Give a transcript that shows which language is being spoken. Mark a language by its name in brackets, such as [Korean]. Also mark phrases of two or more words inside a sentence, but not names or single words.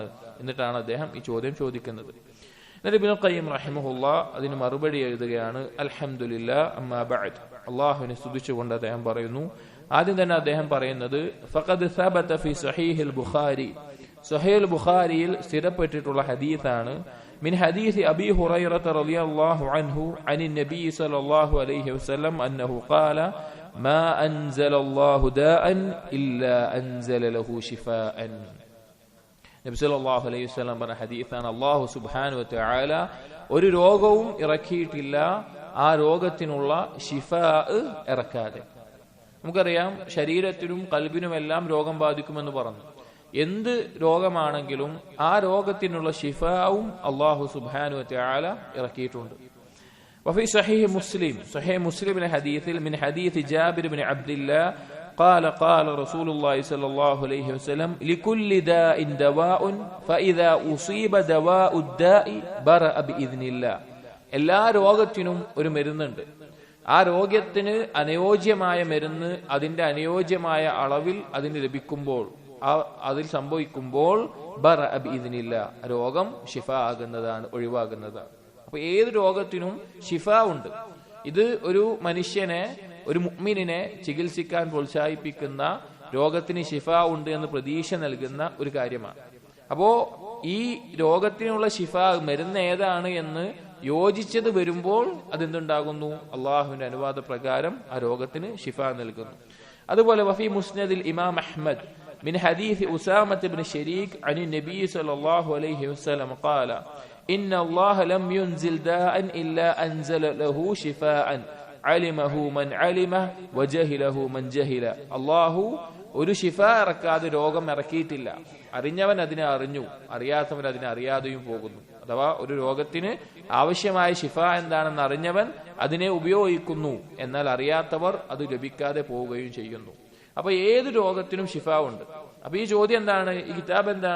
[Malayalam] എന്നിട്ടാണ് അദ്ദേഹം ഈ ചോദ്യം ചോദിക്കുന്നത്. എന്നിട്ട് ഇബ്നുൽ ഖയ്യിം റഹിമഹുല്ലാഹ് അതിന് മറുപടി എഴുതുകയാണ്. [Arabic] الحمد لله أما بعد. [Malayalam] അല്ലാഹുവിനെ സ്തുതിച്ചുകൊണ്ട് അദ്ദേഹം പറയുന്നു. ആദ്യം തന്നെ അദ്ദേഹം പറയുന്നത് [Arabic] ഫഖദ് സബത ഫി സഹീഹുൽ ബുഖാരി. [Malayalam] സഹീഹുൽ ബുഖാരിയിൽ സ്ഥിരപ്പെട്ടിട്ടുള്ള ഹദീസാണ്. [Arabic] من حديث أبي هريرة رضي الله عنه عن النبي صلى الله عليه وسلم أنه قال ما أنزل الله داء إلا أنزل له شفاء. [Malayalam] നബി [Arabic] സല്ലല്ലാഹു അലൈഹി വസല്ലം [Malayalam] പറഞ്ഞ ഹദീസാണ്. അല്ലാഹു [Arabic] സുബ്ഹാനഹു വ തആല [Malayalam] ഒരു രോഗവും ഇറക്കിയിട്ടില്ല ആ രോഗത്തിനുള്ള ശിഫാ ഇറക്കാതെ. നമുക്കറിയാം ശരീരത്തിനും ഖൽബിനുമെല്ലാം രോഗം ബാധിക്കുമെന്ന് പറഞ്ഞു. എന്ത് രോഗമാണെങ്കിലും ആ രോഗത്തിനുള്ള ശിഫാവും അല്ലാഹു [Arabic] സുബ്ഹാനഹു വ തആല [Malayalam] ഇറക്കിയിട്ടുണ്ട്. [Arabic] وفي صحيح مسلم, [Malayalam] സഹീഹ് മുസ്ലിമിലെ ഹദീസിൽ [Arabic] من حديث جابر بن عبد الله قال قال رسول الله صلى الله عليه وسلم لكل داء دواء فإذا أصيب دواء الداء برأ بإذن الله. [Malayalam] എല്ലാ രോഗത്തിനും ഒരു മരുന്നുണ്ട്. ആ രോഗത്തിന് അനുയോജ്യമായ മരുന്ന് അതിന്റെ അനുയോജ്യമായ അളവിൽ അതിന് ലഭിക്കുമ്പോൾ, അതിൽ സംഭവിക്കുമ്പോൾ [Arabic] ബറഅ ബിഇദ്നില്ല, [Malayalam] രോഗം ശിഫ ആകുന്നതാണ്, ഒഴിവാകുന്നതാണ്. അപ്പൊ ഏത് രോഗത്തിനും ശിഫ ഉണ്ട്. ഇത് ഒരു മനുഷ്യനെ, ഒരു മുഅ്മിനിനെ ചികിത്സിക്കാൻ പ്രോത്സാഹിപ്പിക്കുന്ന, രോഗത്തിന് ശിഫ ഉണ്ട് എന്ന് പ്രതീക്ഷ നൽകുന്ന ഒരു കാര്യമാണ്. അപ്പോ ഈ രോഗത്തിനുള്ള ശിഫ മരുന്ന് ഏതാണ് എന്ന് യോജിച്ചത് വരുമ്പോൾ അതെന്തുണ്ടാകുന്നു? അള്ളാഹുവിന്റെ അനുവാദ പ്രകാരം ആ രോഗത്തിന് ശിഫ നൽകുന്നു. [Arabic] അതുപോലെ وفي مسند إمام أحمد من حديث أسامة بن شريك عن النبي صلى الله عليه وسلم قال إن الله لم ينزل داء إلا أنزل له شفاء علمه من علمه وجهله من جهل. [Malayalam] الله ഒരു ശിഫ ഇറക്കാതെ രോഗം ഇറക്കിയിട്ടില്ല. അറിഞ്ഞവൻ അതിനെ അറിഞ്ഞു, അറിയാത്തവൻ അതിനെ അറിയാതെയും പോകുന്നു. അഥവാ ഒരു രോഗത്തിന് ആവശ്യമായ ശിഫ എന്താണെന്ന് അറിഞ്ഞവൻ അതിനെ ഉപയോഗിക്കുന്നു, എന്നാൽ അറിയാത്തവർ അത് ലഭിക്കാതെ പോവുകയും ചെയ്യുന്നു. അപ്പൊ ഏത് രോഗത്തിനും ശിഫ ഉണ്ട്. അപ്പൊ ഈ ചോദ്യം എന്താണ്? ഈ കിതാബ് എന്താണ്?